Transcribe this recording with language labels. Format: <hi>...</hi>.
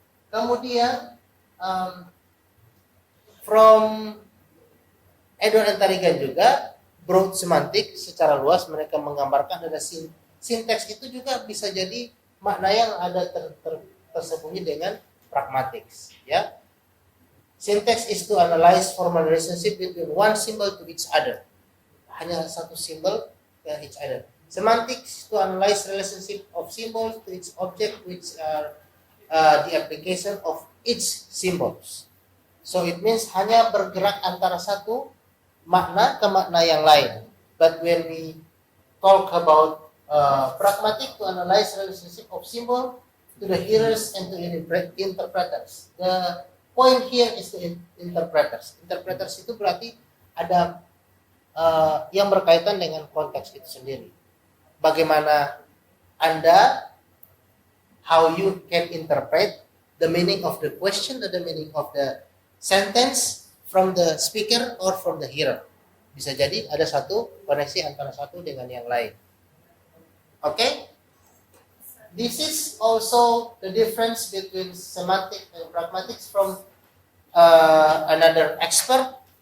<id>Kemudian from Edward Interigan juga broad semantik, secara luas mereka menggambarkan ada sinteks itu juga bisa jadi makna yang ada tersembunyi dengan pragmatics, ya.</id> <en>Syntax is to analyze formal relationship between one symbol to each other.</en> <id>Hanya satu simbol ke</id> <en>each other. Semantics to analyze relationship of symbols to each object, which are the application of each symbols. So it means</en> <id>hanya bergerak antara satu makna ke makna yang lain.</id> <en>But when we talk about pragmatic to analyze relationship of symbol to the hearers and to interpreters. The point here is the interpreters.</en> <id>Interpreters itu berarti ada yang berkaitan dengan konteks itu sendiri. Bagaimana Anda,</id> <en>how you can interpret the meaning of the question or the meaning of the sentence from the speaker or from the hearer.</en> <id>Bisa jadi ada satu koneksi antara satu dengan yang lain.</id> <en>Okay? This is also the difference between semantic and pragmatics from another expert.</en>